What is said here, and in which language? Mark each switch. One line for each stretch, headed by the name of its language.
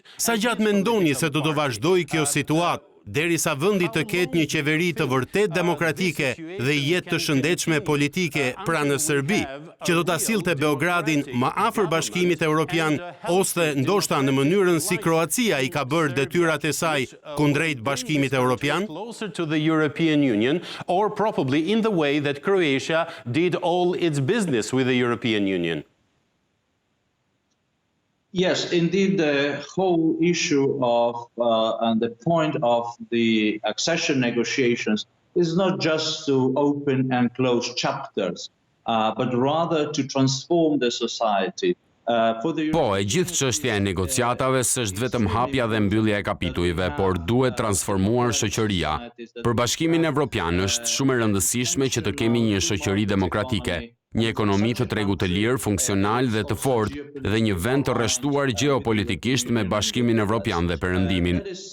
Albanian: Sa gjatë mendoni se do të vazhdojë kjo situatë derisa vendi të ketë një qeveri të vërtet demokratike dhe jetë të shëndetshme politike pra në Serbi, që do ta sillte Beogradin më afër Bashkimit Evropian ose ndoshta në mënyrën si Kroacia i ka bërë detyrat e saj kundrejt Bashkimit Evropian?
English: Closer to the European Union, or probably in the way that Croatia did all its business with the European Union? Yes, indeed, the whole issue of and the point of the accession negotiations is not just to open and close chapters, but rather to transform the society.
Albanian: Po, e gjithë çështja e negociatave s'është vetëm hapja dhe mbyllja e kapitujve, por duhet transformuar shoqëria. Për Bashkimin Evropian është shumë e rëndësishme që të kemi një shoqëri demokratike, një ekonomi të tregut të lirë, funksional dhe të fortë dhe një vend të rreshtuar gjeopolitikisht me Bashkimin Evropian dhe Perëndimin.